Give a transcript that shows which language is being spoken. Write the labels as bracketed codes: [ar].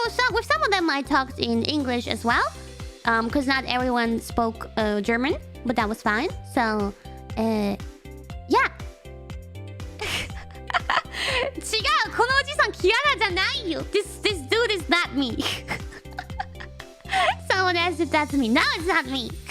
[en] With some of them I talked in English as well, because not everyone spoke German, but that was fine. So, yeah. [ja] 違う、このおじさんキアラじゃないよ。 [en] This dude is not me. Someone asked if that's me. No, it's not me.